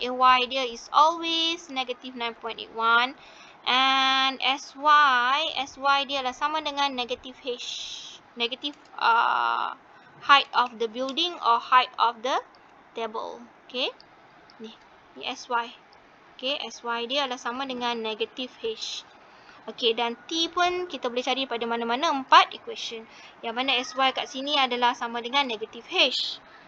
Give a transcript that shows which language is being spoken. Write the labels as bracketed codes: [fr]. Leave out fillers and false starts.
[en] Ay dia is always negative 9.81. [ms] And Sy dia adalah sama dengan negative H. [en] Negative height of the building or height of the table. [ms] Okay. Ni Sy. Okay. Sy dia adalah sama dengan negative H. Okey, dan T pun kita boleh cari pada mana-mana 4 equation. Yang mana SY kat sini adalah sama dengan negative H.